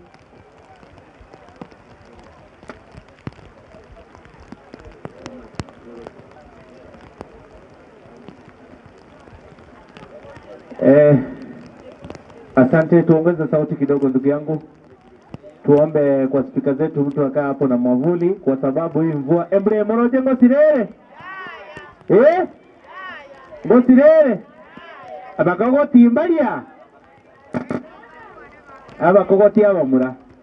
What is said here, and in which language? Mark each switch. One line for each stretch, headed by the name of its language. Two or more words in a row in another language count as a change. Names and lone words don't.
Swahili: Asante, tuongeze sauti kidogo ndugu yangu. Tuombe kwa spika zetu mtu akaa hapo na mwavuli kwa sababu hii mvua.
Gusii: Embre moroje ngosirere. Ngosirere. Abakogoti imbalia. Abakogoti abamura.